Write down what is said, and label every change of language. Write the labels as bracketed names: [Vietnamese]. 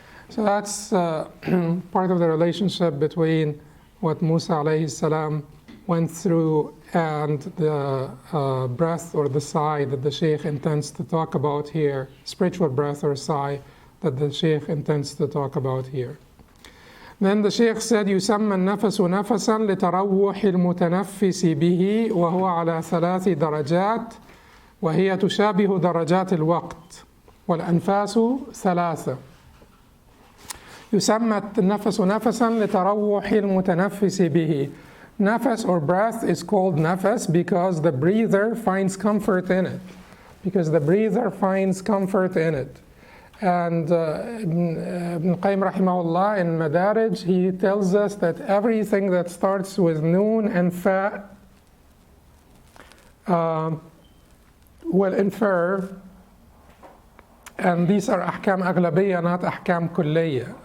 [English] So that's part of the relationship between what Musa alayhi salam went through and the breath or the sigh that the Shaykh intends to talk about here, spiritual breath or sigh that the Shaykh intends to talk about here. Then the Shaykh said, [Arabic] يسمى النفس نفسا لتروح المتنفس به وهو على 3 درجات وهي تشابه درجات الوقت والأنفاس 3. يسمى النفس نفسا لتروح المتنفس به. [English] Nafas or breath is called nafas because the breather finds comfort in it. Because the breather finds comfort in it. And Ibn Qayyim rahimahullah in Madarij, he tells us that everything that starts with noon and fa will infer, and these are ahkam aghlabiyya, not ahkam kulliyya.